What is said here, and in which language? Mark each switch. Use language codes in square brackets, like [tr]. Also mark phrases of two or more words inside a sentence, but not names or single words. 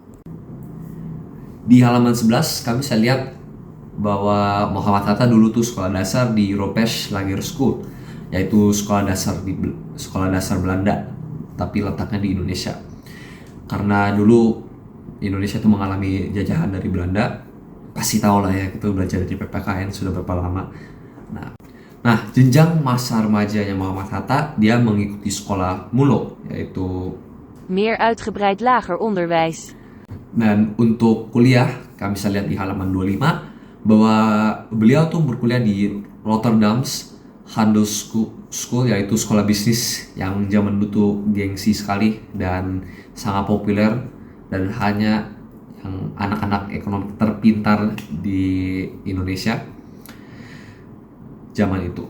[id] Di halaman 11 kami bisa lihat bahwa Muhammad Hatta dulu tuh sekolah dasar di Ropesh Lager School, yaitu sekolah dasar Belanda, tapi letaknya di Indonesia. Karena dulu Indonesia tuh mengalami jajahan dari Belanda, pasti tahu lah ya, itu belajar di PPKN sudah berapa lama. Nah, jenjang masa remajanya Muhammad Hatta, dia mengikuti sekolah MULO, yaitu [nl] Meer uitgebreid lager onderwijs. [id] Dan untuk kuliah, kami bisa lihat di halaman 25 bahwa beliau tuh berkuliah di Rotterdam's School, yaitu sekolah bisnis yang zaman dulu tuh gengsi sekali dan sangat populer, dan hanya yang anak-anak ekonomi terpintar di Indonesia zaman itu.